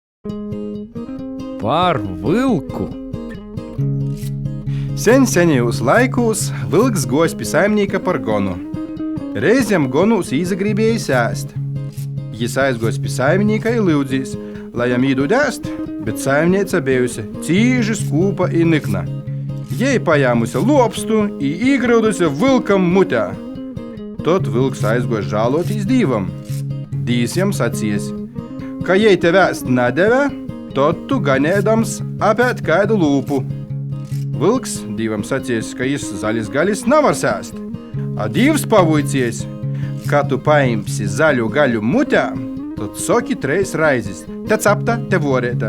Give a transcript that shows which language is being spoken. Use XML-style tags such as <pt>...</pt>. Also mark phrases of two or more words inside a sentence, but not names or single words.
<ltg>Par vilku. Seņos laikūs vilks gojas pie saimnieka par gonu. Reizēm gonūs izagribējis ēst. Jis aizgojas pie saimnieka i lūdzīs, lai jam īdod ēst, bet saimniece bijusi cīži skūpa i nikna. Jei pajāmusi lopstu i īgraudusi vilkam mutē. Tad vilks aizgojas žālotīs Dīvam. Dīvs jam sacīs, ka jei tev ēst nedeve, tad tu ganēdams apēt kādu lūpu. Vilks Dīvam sacīs, ka jis zaļas gaļas nevar sēst. A Dīvs pavuicīs, ka tu paimsi zaļu gaļu mutē, tad soki 3 raizes, te capta, te vorēta.</ltg>